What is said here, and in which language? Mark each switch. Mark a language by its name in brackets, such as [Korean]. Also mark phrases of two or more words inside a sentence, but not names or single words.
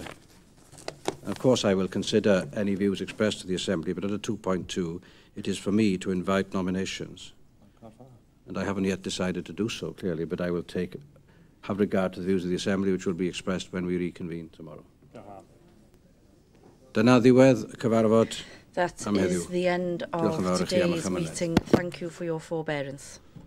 [Welsh] Of course, I will consider any views expressed to the Assembly, but under 2.2, it is for me to invite nominations. And I haven't yet decided to do so, clearly, but I will have regard to the views of the Assembly, which will be expressed when we reconvene tomorrow. Dyna ddiwedd y cyfarfod. [English] That is the end of today's meeting. Thank you for your forbearance.